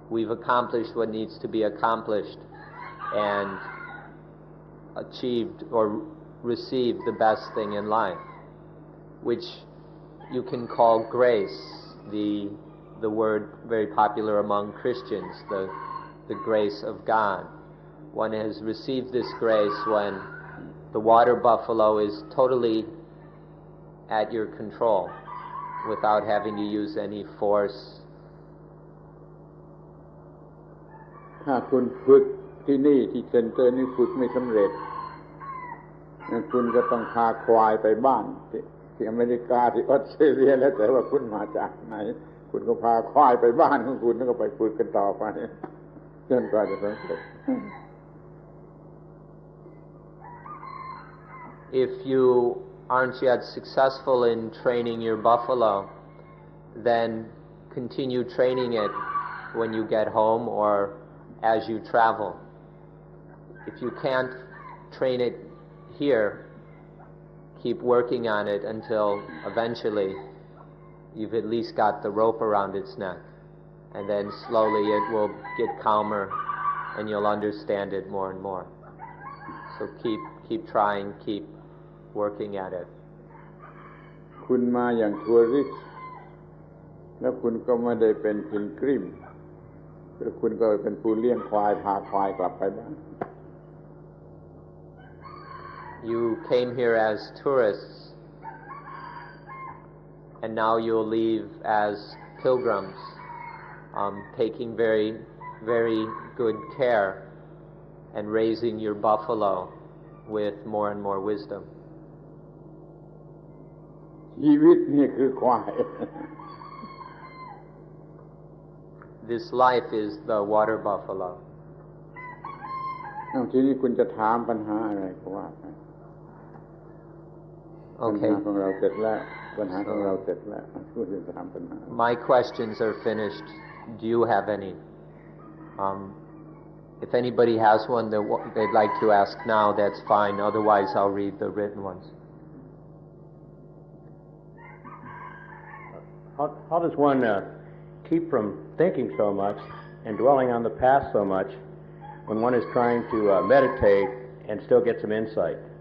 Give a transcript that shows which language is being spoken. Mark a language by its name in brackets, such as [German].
[English] accomplished what needs to be accomplished and achieved or received the best thing in life, which you can call grace, the word very popular among Christians, the grace of God. One has received this grace when the water buffalo is totally at your control without having to use any force. [Thai] ถ้าคุณฝึกที่นี่ที่เซ็นเตอร์นี่ฝึกไม่สำเร็จคุณก็ต้องพาควายไปบ้านที่อเมริกาที่ออสเตรเลียแล้วแต่ว่าคุณมาจากไหนคุณก็พาควายไปบ้านของคุณแล้วก็ไปฝึกกันต่อไปจนกว่าจะสำเร็จ [English] If you aren't yet successful in training your buffalo, then continue training it when you get home or as you travel. If you can't train it here, keep working on it until eventually you've at least got the rope around its neck, and then slowly it will get calmer and you'll understand it more and more. So keep trying, keep working at it. [Thai] คุณมาอย่างทัวริสต์แล้วคุณก็ไม่ได้เป็นพิลกริมแล้วคุณก็เป็นผู้เลี้ยงควายพาควายกลับไปบ้าน [English] You came here as tourists, and now you'll leave as pilgrims, taking very, very good care and raising your buffalo with more and more wisdom. [Thai] ชีวิตนี่คือควาย [English] This life is the water buffalo. [Thai] ทีนี้คุณจะถามปัญหาอะไรก็ว่าไป [English] Okay. [Thai] ปัญหาของเราเสร็จแล้วปัญหาของเราเสร็จแล้วคุณจะถามปัญหา [English] My questions are finished. Do you have any? If anybody has one that they'd like to ask now, that's fine. Otherwise, I'll read the written ones. How does one keep from thinking so much and dwelling on the past so much when one is trying to meditate and still get some insight?